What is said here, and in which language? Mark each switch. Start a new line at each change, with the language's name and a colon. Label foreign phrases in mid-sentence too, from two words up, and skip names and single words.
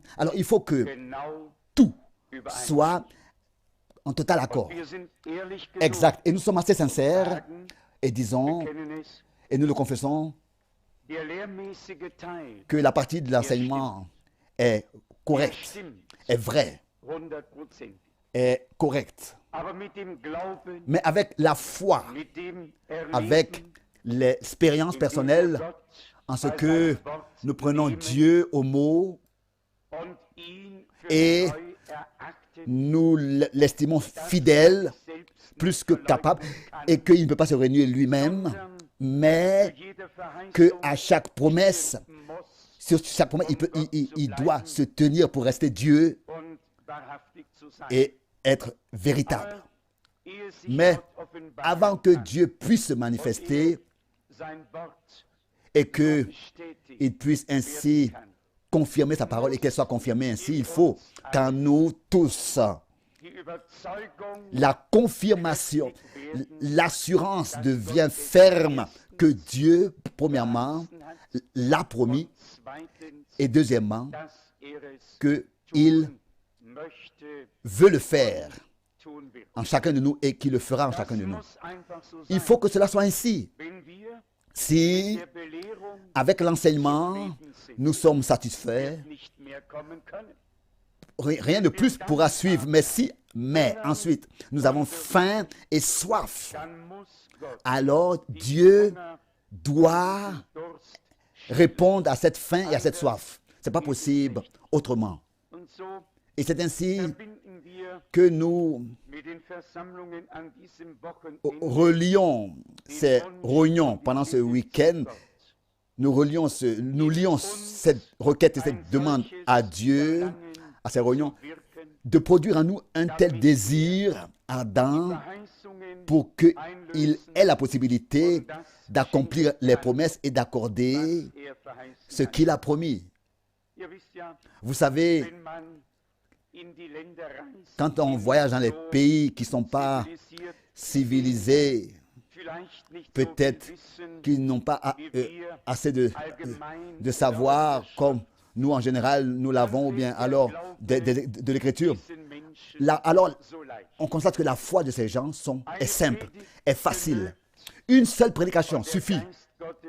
French: Alors il faut que tout soit en total accord. Exact. Et nous sommes assez sincères et disons, et nous le confessons, que la partie de l'enseignement est correcte, est vraie, est correcte.
German: Aber mit dem Glauben,
French: Mais avec la foi,
German: mit dem
French: avec
German: Erleben,
French: l'expérience
German: indem wir
French: personnelle,
German: Gott
French: en ce
German: bei
French: que
German: seinem Wort
French: nous prenons
German: nehmen
French: Dieu au mot
German: und ihn für
French: et
German: treu erachten,
French: nous l'estimons fidèle,
German: selbst
French: plus que capable, et qu'il ne peut pas se réunir lui-même, mais
German: jede Verheißung
French: que à chaque promesse,
German: muss
French: sur chaque promesse, il doit se tenir pour rester Dieu
German: und wahrhaftig zu sein.
French: et être véritable.
German: Ehe sich
French: Mais
German: Gott offenbaren
French: avant que
German: kann
French: Dieu puisse se
German: und
French: manifester
German: sein Wort
French: et qu'il
German: bestätigt
French: puisse ainsi
German: kann,
French: confirmer sa parole et qu'elle soit confirmée ainsi, il faut qu'en nous tous,
German: die Überzeugung
French: la confirmation, l'assurance devient ferme que Dieu, premièrement, l'a promis,
German: zweitens,
French: et deuxièmement,
German: dass es
French: qu'il
German: tun möchte,
French: veut le faire
German: tun wird.
French: en chacun de nous et qu'il le fera en
German: Das
French: chacun de nous.
German: muss einfach so
French: Il
German: sein.
French: faut que cela soit ainsi.
German: Wenn wir
French: Si,
German: der Belehrung
French: avec l'enseignement, nous sommes satisfaits,
German: nicht mehr kommen können,
French: rien de plus pourra suivre. Mais ensuite, nous avons faim et soif.
German: dann muss Gott
French: Alors, Dieu
German: Hunger,
French: doit
German: Durst
French: répondre à cette faim et à cette soif. Ce n'est pas possible autrement.
German: und so
French: Et c'est ainsi
German: verbinden wir
French: que nous
German: mit den Versammlungen an diesem Wochenende
French: relions ces réunions pendant ce week-end. Nous lions cette requête et cette demande à Dieu, à ces réunions,
German: wirken,
French: de produire en nous un tel désir ardent
German: Verheißungen
French: pour qu'il ait la possibilité d'accomplir les promesses et d'accorder
German: verheißen
French: ce
German: hat.
French: qu'il a promis.
German: Ihr wisst ja,
French: Vous savez,
German: wenn man in die Länder reist,
French: quand on voyage dans les pays qui ne sont pas
German: zivilisiert,
French: civilisés,
German: vielleicht nicht
French: peut-être
German: so viel wissen,
French: qu'ils n'ont pas assez de savoir comme nous en général nous l'avons, ou bien alors de l'écriture.
German: diesen Menschen
French: Là, alors,
German: so leicht.
French: on constate que la foi de ces gens est simple, est facile. Une seule prédication suffit
German: Geist Gottes